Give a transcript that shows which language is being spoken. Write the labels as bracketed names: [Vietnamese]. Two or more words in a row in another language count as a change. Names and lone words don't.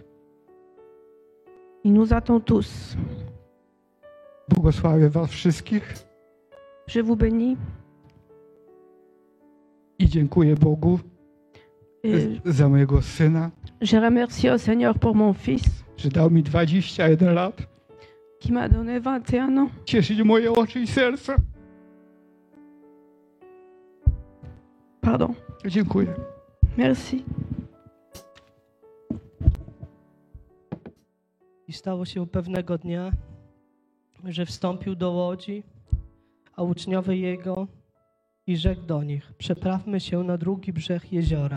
[French] Il nous attend tous. [Polish] Błogosławię was wszystkich [French] Je vous bénis. [Polish] i dziękuję Bogu [French] Et [Polish] za mojego syna, [French] je remercie au Seigneur pour mon fils [Polish] że dał mi 21 lat. [French] qui m'a donné 21 ans. [Polish] Cieszyć moje oczy i serce. [French] Pardon. [Polish] Dziękuję. [French] Merci. [Polish] I stało się pewnego dnia, że wstąpił do łodzi, a uczniowie jego i rzekł do nich: przeprawmy się na drugi brzeg jeziora.